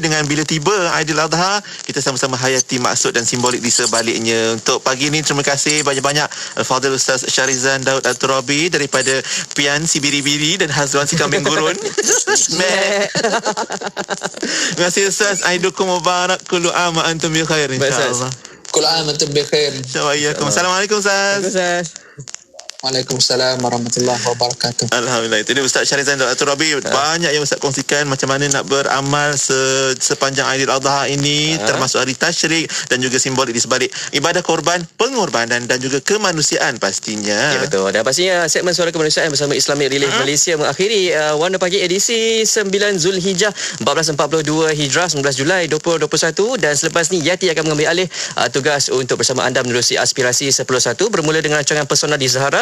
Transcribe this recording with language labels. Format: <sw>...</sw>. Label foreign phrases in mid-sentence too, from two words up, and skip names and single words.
<ms>Dengan bila tiba Aidil Adha, kita sama-sama hayati maksud dan simbolik di sebaliknya. Untuk pagi ini, terima kasih banyak-banyak Fadil Ustaz Syarizan Daud Al-Turabi daripada Pian si Biri-Biri dan Hazwan si Kambing Gurun. Terima kasih Ustaz.</ms> <ar>عيدكم مبارك، كل عام وأنتم بخير insya-Allah. كل عام وأنتم بخير.</ar> <ms>Assalamualaikum Ustaz.</ms> <ar>وعليكم السلام ورحمة الله وبركاته.</ar> <ms>Alhamdulillah. Itu dia Ustaz Syarizan Dr. Rabi. Banyak yang Ustaz kongsikan macam mana nak beramal sepanjang Aidil Adha ini, termasuk hari tasyrik dan juga simbolik di sebalik ibadah korban, pengorbanan dan juga kemanusiaan pastinya. Ya, betul. Dan pastinya segmen Suara Kemanusiaan bersama Islamic Relief Malaysia mengakhiri Warna Pagi edisi 9 Zulhijjah 1442 Hijrah 19 Julai 2021, dan selepas ni Yati akan mengambil alih tugas untuk bersama anda menerusi Aspirasi 10.1 bermula dengan rancangan Pesona di Zahara.</ms>